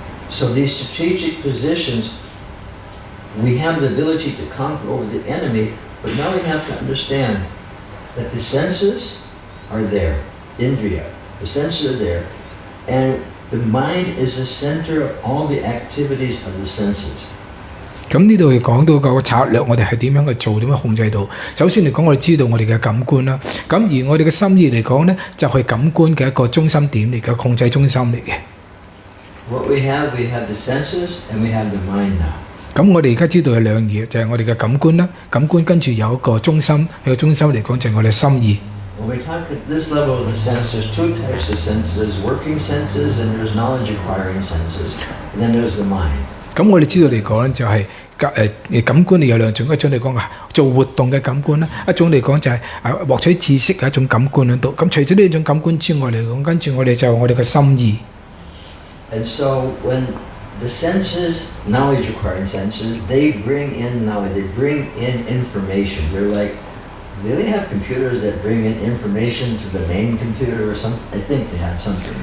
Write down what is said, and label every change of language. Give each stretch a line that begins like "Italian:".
English: So these strategic positions, we have the ability to conquer over the enemy, but now we have to understand that the senses are there, indriya. The senses are there, and the mind is the center of all the activities of the senses.
Cantonese: 咁呢度係講到個策略，我哋係點樣去做，點樣控制到？首先嚟講，我哋知道我哋嘅感官啦。咁而我哋嘅心意嚟講呢，就係感官嘅一個中心點嚟嘅，控制中心嚟嘅。
English: What we have the senses and we have the mind now.
Cantonese: 咁我哋而家知道有兩嘢，就係我哋嘅感官啦。感官跟住有一個中心，個中心嚟講就係我哋心意。
English: When we talk at this level of the sense, there's two types of senses: working senses and there's knowledge-acquiring senses. And then there's the mind.
Cantonese: 咁我哋知道嚟講咧，就係感官有兩種，一種嚟講做活動嘅感官啦，一種嚟講就係獲取知識嘅一種感官喺度。咁除咗呢種感官之外嚟講，跟住我哋就我哋嘅心意。
English: And so when the senses, knowledge-acquiring senses, they bring in knowledge, they bring in information. They're like, they have computers that bring in information to the main computer or something. I think they have something.